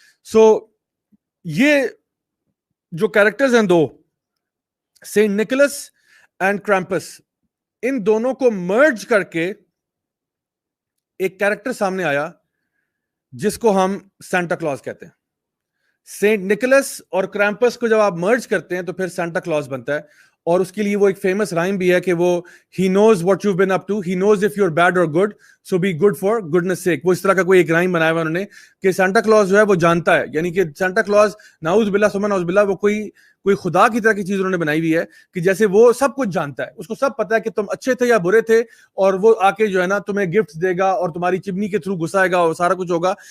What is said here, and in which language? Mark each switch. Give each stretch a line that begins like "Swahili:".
Urdu: سو یہ جو کیریکٹرز ہیں دو, سینٹ نکولس اینڈ کرامپس, ان دونوں کو مرج کر کے ایک کیریکٹر سامنے آیا جس کو ہم سینٹا کلوز کہتے ہیں. سینٹ نکولس اور کرامپس کو جب آپ مرج کرتے ہیں تو پھر سینٹا کلوز بنتا ہے. اور اس کے لیے وہ ایک فیمس رائم بھی ہے کہ وہ
English: he knows what you've been up to, he knows if you're bad or good, so be good for goodness sake.
Urdu: وہ اس طرح کا کوئی ایک رائم بنایا ہوا انہوں نے کہ سینٹا کلوز جو ہے وہ جانتا ہے, یعنی کہ سینٹا کلوز نعوذ باللہ ثم نعوذ باللہ وہ کوئی خدا کی طرح کی چیز انہوں نے بنائی ہوئی ہے کہ جیسے وہ سب کچھ جانتا ہے, اس کو سب پتا ہے کہ تم اچھے تھے یا برے تھے, اور وہ آ کے جو ہے نا تمہیں گفٹ دے گا اور تمہاری چمنی کے تھرو گھسائے گا اور سارا کچھ ہوگا.